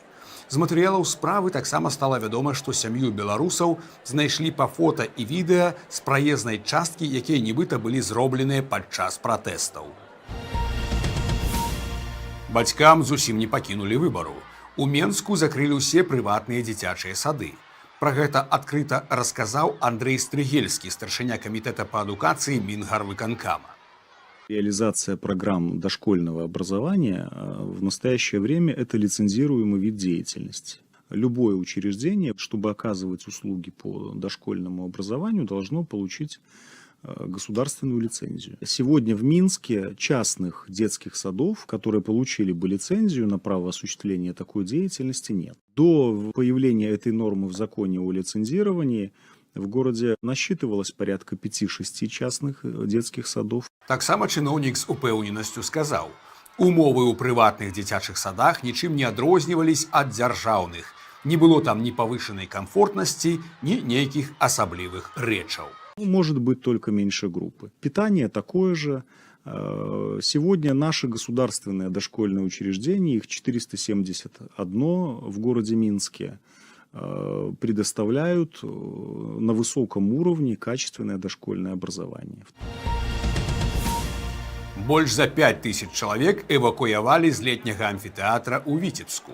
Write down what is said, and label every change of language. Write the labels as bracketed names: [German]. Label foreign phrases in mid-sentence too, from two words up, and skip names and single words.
[Belarusian] З матэрыялаў справы таксама стала вядома, што сям'ю беларусаў знайшлі па фота і відэа з праезнай часткі, якія нібыта былі зробленыя падчас пратэстаў. Бацькам зусім не пакінулі выбару. У Менску закрылі ўсе прыватныя дзіцячыя сады. Пра гэта адкрыта расказаў Андрэй Стрыгельскі, старшыня камітэта па адукацыі Мінгарвыканкама. [Russian] Реализация программ дошкольного образования в настоящее время – это лицензируемый вид деятельности. любое учреждение, чтобы оказывать услуги по дошкольному образованию, должно получить государственную лицензию. Сегодня в Минске частных детских садов, которые получили бы лицензию на право осуществления такой деятельности, нет. До появления этой нормы в законе о лицензировании в городе насчитывалось порядка 5-6 частных детских садов. [Belarusian] Таксама чыноўнік з упэўненасцю сказаў: умовы ў прыватных дзіцячых садах нічым не адрознівались ад дзяржаўных. Не было там ні павышанай комфортнасці, ні нейкіх асаблівых рэчаў. [Russian] Может быть только меньше группы. Питание такое же. Сегодня наши государственные дошкольные учреждения, их 471 в городе Минске, предоставляют на высоком уровне качественное дошкольное образование. [Belarusian] Больш за 5000 чалавек эвакуявалі з летняга амфітэатра ў Віцебску.